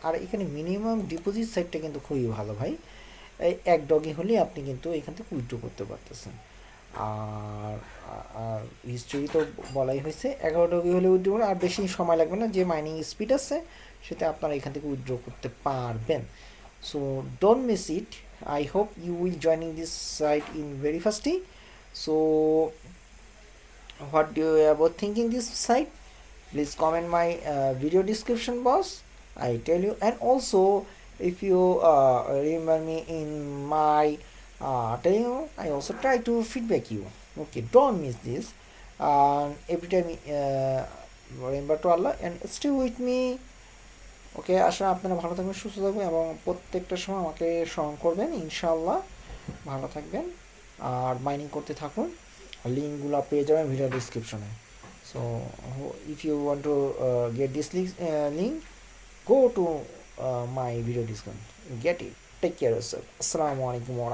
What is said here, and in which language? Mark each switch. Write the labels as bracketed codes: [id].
[bn] আর এখানে minimum deposit সাইটটা কিন্তু খুবই ভালো ভাই। এই 1 ডগি হলে আপনি কিন্তু এখান থেকে উইথড্র করতে পারতেছেন। আর হিস্ট্রি তো বলাই হয়েছে, 11 ডগি হলে উইথড্র করে, আর বেশি সময় লাগবে না, যে মাইনিং স্পিড আছে সেটা আপনারা এখান থেকে উইথড্র করতে পারবেন। [en] So don't miss it. I hope you will joining this site in very fastly. So what do you about thinking this site? Please comment my video description box, I tell you. And also if you remember me in my telling you, I also try to feedback you. Okay, don't miss this. Every time remember to Allah and stay with me. [bn] ওকে, আসলে আপনারা ভালো থাকবেন, সুস্থ থাকবেন, এবং প্রত্যেকটা সময় আমাকে স্মরণ করবেন। ইনশাআল্লাহ ভালো থাকবেন আর মাইনিং করতে থাকুন। লিঙ্কগুলো পেয়ে যাবেন ভিডিও ডিসক্রিপশনে। [en] So if you want to get this link, go to my video description, get it. Take care of yourself. Assalamu alaikum.